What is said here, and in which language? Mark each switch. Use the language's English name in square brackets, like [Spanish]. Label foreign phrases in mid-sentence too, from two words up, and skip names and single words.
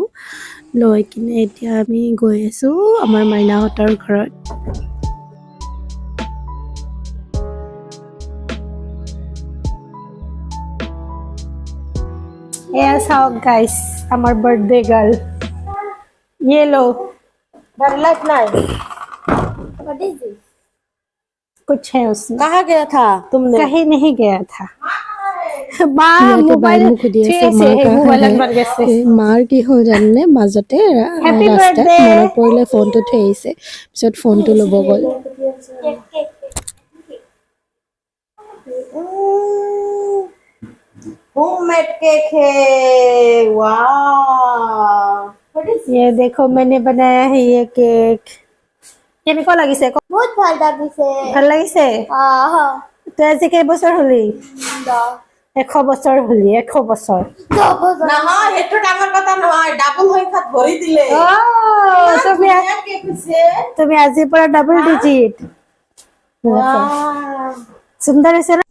[Assamese] লৈ কিনে এতিয়া আমি গৈ আছোঁ আমাৰ মাইনাহঁতৰ ঘৰত। এয়া চাওক গাইছ, আমাৰ বাৰ্থডে গাৰ্ল। [Hindi] ये लो, डर लगना है। [English] What is this? [Hindi] कुछ है उसमें। कहाँ गया था तुमने? कहीं नहीं गया था। माँ मोबाइल [Assamese] মাৰ কি হ'ল জানে, মাজতে ৰাস্তাত মনত পৰিলে ফোনটো থৈ আহিছে, পিছত ফোনটো ল'ব গ'ল। [Hindi] होममेड केक है, वाह। ये देखो मैंने बनाया है ये केक। [Assamese] কেনেকুৱা লাগিছে? বহুত ভাল লাগিছে। ভাল লাগিছে? তই আজি কেইবছৰ হ'লি? 100 বছৰ হ'লি 100 বছৰ নহয় সেইটো ডাঙৰ কথা নহয় ডাবল সংখ্যাত ভৰি দিলে তুমি আজিৰ পৰা [English] double digit [Assamese] সুন্দৰ হৈছে না